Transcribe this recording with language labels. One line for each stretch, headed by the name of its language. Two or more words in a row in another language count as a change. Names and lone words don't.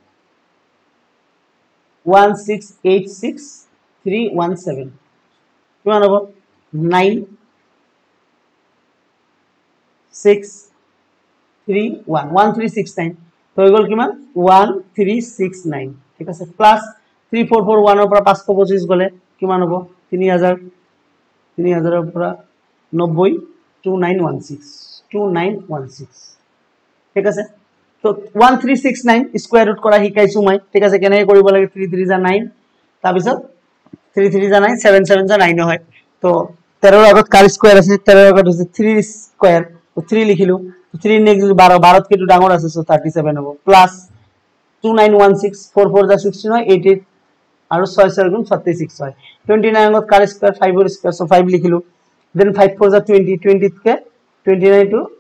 Assamese: 1686 317 কিমান হ'ব 9 6 3 1 1369 তো হৈ গল কিমান 1369 ঠিক আছে প্লাস 3441 এর পৰা 525 গলে কিমান হ'ব 3000 3000 এর পৰা 90 2916 ঠিক আছে তো 1369
English: square root
Assamese: করা শিকাইছো মই ঠিক আছে কেনে কৰিব লাগে 3 3 যা 9 তাৰ পিছত 3 3 যা 9 7 7 যা 9 হয় তো 13 এর আগত কার স্কয়ার আছে 13 এর আগত হচ্ছে 3 স্কয়ার তো 3 লিখিলো 3 নেক্সট 12 12 কে একটু ডাঙর আছে সো 37 হবে প্লাস 2916 4 4 যা 16 হয় 88 আর 6 6 গুণ 36 হয় 29 আগত কার স্কয়ার 5 এর স্কয়ার সো 5 লিখিলো দেন 5 4 যা 20 20 কে 29 টু